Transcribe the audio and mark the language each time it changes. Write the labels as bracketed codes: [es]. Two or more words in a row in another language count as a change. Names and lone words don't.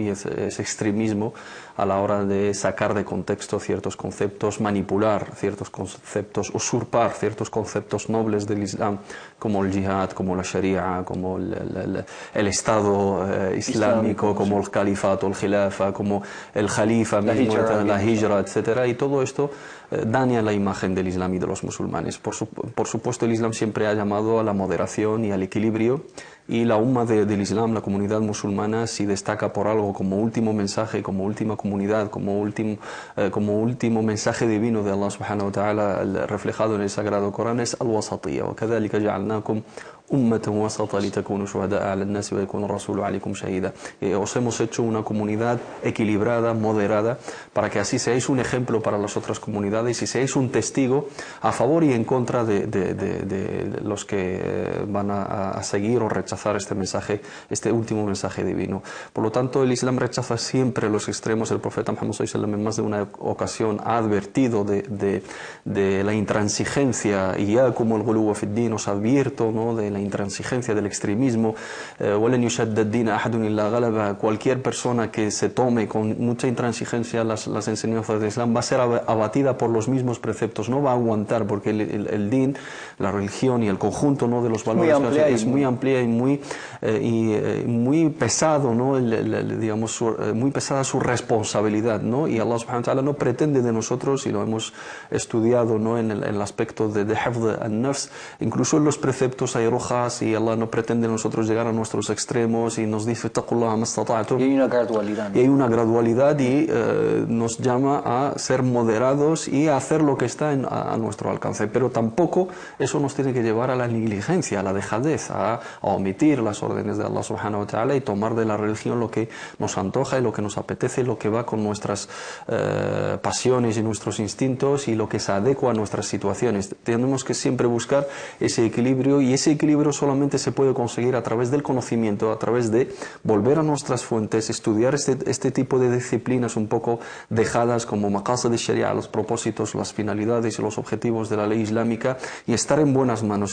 [es] Y ese extremismo a la hora de sacar de contexto ciertos conceptos, manipular ciertos conceptos, usurpar ciertos conceptos nobles del Islam, como el jihad, como la sharia, como el Estado islámico, como el califato, el khilafa, como el jalifa mismo, la hijra, etcétera, y todo esto daña la imagen del Islam y de los musulmanes. Por supuesto, el Islam siempre ha llamado a la moderación y al equilibrio, y la umma del Islam, la comunidad musulmana, si destaca por algo como último mensaje, como última comunidad, como último mensaje divino de [ar] الله سبحانه وتعالى [es] reflejado en el Sagrado Corán, es al-wasatiyya. [ar] وَكَذَلِكَ جَعَلْنَاكُمْ أُمَّةً وَسَطًا لِتَكُونُوا شُهَدَاءَ عَلَى النَّاسِ وَيَكُونَ الرَّسُولُ عَلَيْكُمْ شَهِيدًا. [es] Os hemos hecho una comunidad equilibrada, moderada, para que así seáis un ejemplo para las otras comunidades y seáis un testigo a favor y en contra de los que van a seguir o rechazar este mensaje, este último mensaje divino. Por lo tanto, el Islam rechaza siempre los extremos. El profeta Muhammad [ar] صلى الله عليه وسلم [es] en más de una ocasión ha advertido de la intransigencia, y ya como el [ar] الغلو في الدين, [es] os advierto, ¿no?, de la intransigencia, del extremismo. [ar] وَلَنْ يُشَدَّ الدِّينَ أَحَدٌ إِلَّا غَلَبَهُ. [es] Cualquier persona que se tome con mucha intransigencia las enseñanzas del Islam va a ser abatida por los mismos preceptos, no va a aguantar, porque el din, la religión y el conjunto, ¿no?, de los valores es muy amplia y muy pesado, ¿no? Digamos, muy pesada su responsabilidad, ¿no? Y [ar] الله سبحانه وتعالى [es] no pretende de nosotros, y lo hemos estudiado, ¿no?, en el aspecto de [ar] حفظ النفس, [es] incluso en los preceptos hay rojas, y Allah no pretende de nosotros llegar a nuestros extremos, y nos dice [ar] اتقوا الله ما استطعتم. [es] Y hay una gradualidad, ¿no? Y hay una gradualidad, y nos llama a ser moderados y a hacer lo que está a nuestro alcance, pero tampoco eso nos tiene que llevar a la negligencia, a la dejadez, a omitir las órdenes de [ar] الله سبحانه وتعالى [es] y tomar de la religión lo que nos antoja y lo que nos apetece, lo que va con nuestras pasiones y nuestros instintos y lo que se adecua a nuestras situaciones. Tenemos que siempre buscar ese equilibrio, y ese equilibrio equilibrio solamente se puede conseguir a través del conocimiento, a través de volver a nuestras fuentes, estudiar este tipo de disciplinas un poco dejadas como maqasid de Sharia, los propósitos, las finalidades y los objetivos de la ley islámica, y estar en buenas manos.